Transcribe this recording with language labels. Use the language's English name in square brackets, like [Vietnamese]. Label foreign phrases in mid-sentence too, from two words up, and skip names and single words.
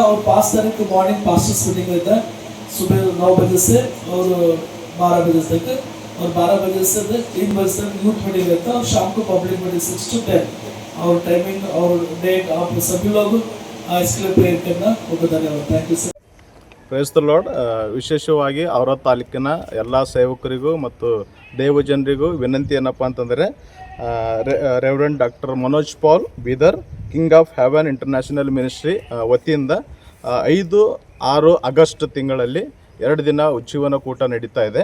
[Hindi] और 5 तारीख को [English] morning pastors meeting [Hindi] रहता है सुबह 9 बजे से और 12 बजे तक, और 12 बजे से 3 बजे तक [English] youth meeting [Hindi] रहता है, और शाम को [English] public meeting [Hindi] 6 to 10 और टाइमिंग और डेट आप सभी लोग इसके लिए प्रेयर करना बहुत धन्यवाद। [English] Thank you sir. Praise the Lord. [Kannada] ವಿಶೇಷವಾಗಿ ಅವರ ತಾಲೂಕಿನ ಎಲ್ಲ ಸೇವಕರಿಗೂ ಮತ್ತು ದೇವಜನರಿಗೂ ವಿನಂತಿ ಏನಪ್ಪ ಅಂತಂದರೆ, ರೆವರೆಂಡ್ ಡಾಕ್ಟರ್ ಮನೋಜ್ ಪಾಲ್ ಬೀದರ್ ಕಿಂಗ್ ಆಫ್ ಹೆವೆನ್ ಇಂಟರ್ನ್ಯಾಷನಲ್ ಮಿನಿಸ್ಟ್ರಿ ವತಿಯಿಂದ 5-6 ಆಗಸ್ಟ್ ತಿಂಗಳಲ್ಲಿ 2 ದಿನ ಉಜ್ಜೀವನ ಕೂಟ ನಡೀತಾ ಇದೆ.